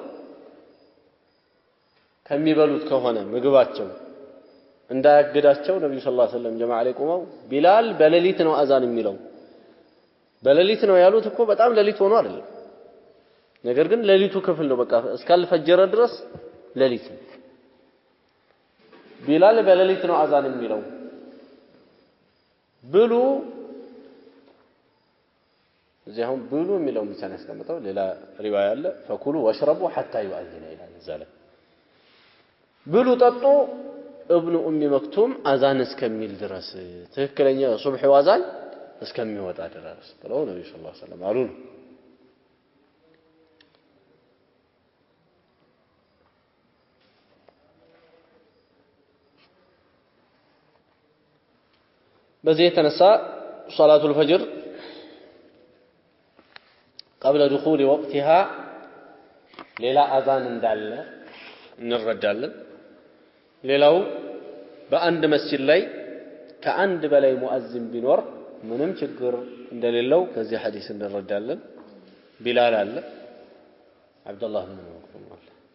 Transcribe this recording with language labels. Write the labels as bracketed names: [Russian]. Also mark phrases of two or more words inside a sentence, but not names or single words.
[Amharic] ከሚበሉት ከሆነ ምግባቸው እንዳያገዳቸው ነብዩ [Arabic] صلى الله عليه وسلم [Amharic] ጀማዓ ላይ ቆመው ቢላል በሌሊት ነው አዛን የሚለው በሌሊት ነው ያሉት እኮ በጣም ሌሊት ሆኖ አይደለም ነገር ግን ሌሊቱ ክፍል ነው በቃ እስካልፈጀረ ድረስ ሌሊት ቢላል በሌሊት ነው አዛን የሚለው ብሉ እዚያው ብሉ የሚለው ብቻ ነው ያስቀምጠው ሌላ ሪዋያ አለ [Arabic] فكلوا واشربوا حتى يؤذن [Amharic] ይላል ዘለ ብሉ ጠጡ ابن ام مكتوم አዛን እስከሚል ድረስ ትክክለኛ ሱብህ አዛን እስከሚወጣ ድረስ ብለው ነብዩ [Arabic] صلى الله عليه وسلم [Amharic] አሉ በዚህ የተነሳ [Arabic] صلاة الفجر قبل دخول وقتها [Amharic] ሌላ አዛን እንዳለ እንረዳለን ሌላው በአንድ መስጂድ ላይ ከአንድ በላይ ሙአዚን ቢኖር ምንም ችግር እንደሌለው ከዚህ ሐዲስ እንረዳለን ቢላል አለ አብዱላህ ኢብኑ መክቱም አለ